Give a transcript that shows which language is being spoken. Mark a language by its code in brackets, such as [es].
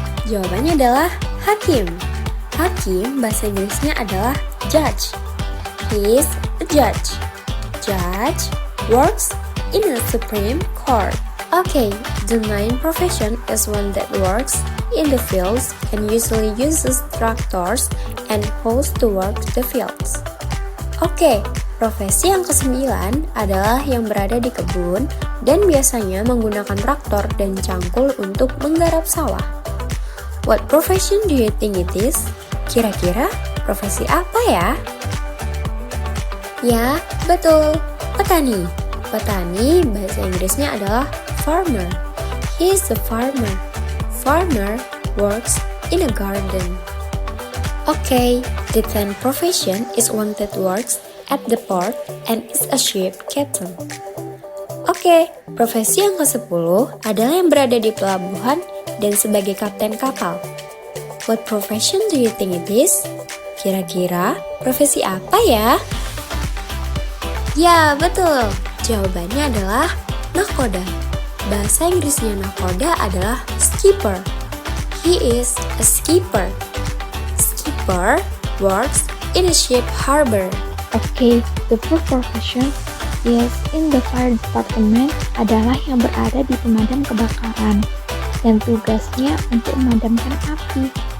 [id] Jawabannya adalah hakim. Hakim bahasa Inggrisnya adalah judge. [en] He is a judge. Judge works in a Supreme Court. Okay, the ninth profession is one that works in the fields and usually uses tractors and hoes to work the fields. [id] Okay, profesi yang ke-9 adalah yang berada di kebun dan biasanya menggunakan traktor dan cangkul untuk menggarap sawah. [en] What profession do you think it is? [id] Kira-kira profesi apa ya? Ya, betul. Petani. Petani bahasa Inggrisnya adalah farmer. [en] He is a farmer. Farmer works in a garden. Okay, the 10th profession is one that works at the port and is a ship captain. [id] Okay, profesi yang ke-10 adalah yang berada di pelabuhan dan sebagai kapten kapal. [en] What profession do you think it is? [id] Kira-kira profesi apa ya? Ya, betul. Jawabannya adalah nahkoda. Bahasa Inggrisnya nahkoda adalah skipper. [en] He is a skipper. Skipper works in a ship harbor. Okay, the fourth profession is in the fire department [id] adalah yang berada di pemadam kebakaran dan tugasnya untuk memadamkan api.